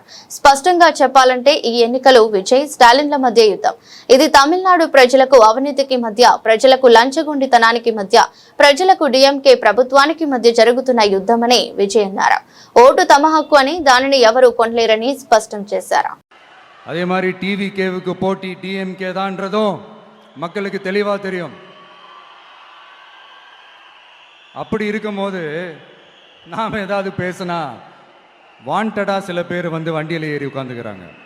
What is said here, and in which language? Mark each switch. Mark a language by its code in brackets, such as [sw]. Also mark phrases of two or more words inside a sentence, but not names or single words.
[te] స్పష్టంగా చెప్పాలంటే ఈ ఎన్నికలు విజయ్ స్టాలిన్ల మధ్య యుద్ధం. ఇది తమిళనాడు ప్రజలకు అవినీతికి మధ్య, ప్రజలకు లంచగొండితనానికి మధ్య, ప్రజలకు డిఎంకే ప్రభుత్వానికి మధ్య జరుగుతున్న యుద్ధమని విజయ్ అన్నారు. ఓటు తమ హక్కు అని, దానిని ఎవరూ కొనలేరని స్పష్టం చేశారు. [ta] அதே மாதிரி டிவி கேவுக்கு போட்டி டிஎம்கே தான்றதும் மக்களுக்கு தெளிவா தெரியும். அப்படி இருக்கும்போது நாம் ஏதாவது பேசினா வாண்டடா சில பேர் வந்து வண்டியில் ஏறி உட்காந்துக்கிறாங்க.